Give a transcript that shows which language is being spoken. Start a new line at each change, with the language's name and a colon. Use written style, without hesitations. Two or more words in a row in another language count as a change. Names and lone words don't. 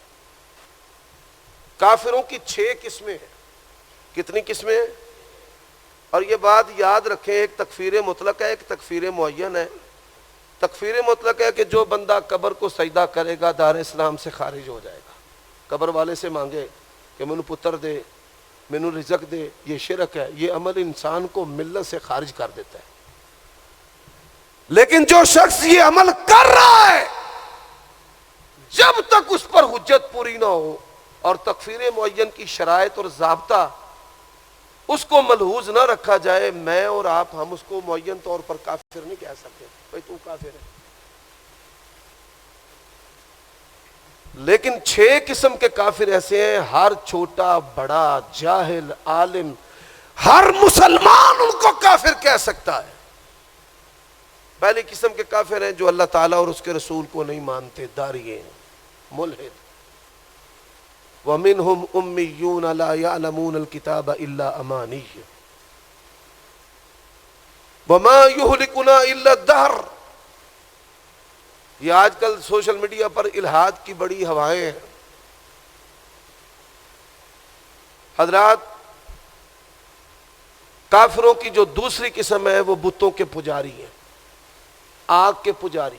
Urdu: کافروں کی 6 قسمیں ہیں۔ کتنی قسمیں ہیں؟ اور یہ بات یاد رکھیں، ایک تکفیر مطلق ہے، ایک تکفیر معین ہے۔ تکفیر مطلق ہے کہ جو بندہ قبر کو سجدہ کرے گا دار اسلام سے خارج ہو جائے گا۔ قبر والے سے مانگے کہ
Punjabi: مینوں پتر دے، مینوں رزق دے،
Urdu: یہ شرک ہے۔ یہ عمل انسان کو ملت سے خارج کر دیتا ہے۔ لیکن جو شخص یہ عمل کر رہا ہے، جب تک اس پر حجت پوری نہ ہو اور تکفیر معین کی شرائط اور ضابطہ اس کو ملحوظ نہ رکھا جائے، میں اور آپ ہم اس کو معین طور پر کافر نہیں کہہ سکتے، بھائی تو کافر ہے۔ لیکن 6 قسم کے کافر ایسے ہیں، ہر چھوٹا بڑا جاہل عالم ہر مسلمان ان کو کافر کہہ سکتا ہے۔ پہلی قسم کے کافر ہیں جو اللہ تعالیٰ اور اس کے رسول کو نہیں مانتے، داریے ملحد۔
Arabic: وَمِنْهُمْ أُمِّيُّونَ لَا يَعْلَمُونَ الْكِتَابَ إِلَّا أَمَانِيَّ وَمَا يُهْلِكُنَا إِلَّا الدَّهْرُ۔
Urdu: یہ آج کل سوشل میڈیا پر الہاد کی بڑی ہوائیں ہیں۔ حضرات، کافروں کی جو دوسری قسم ہے وہ بتوں کے پجاری ہیں، آگ کے پجاری۔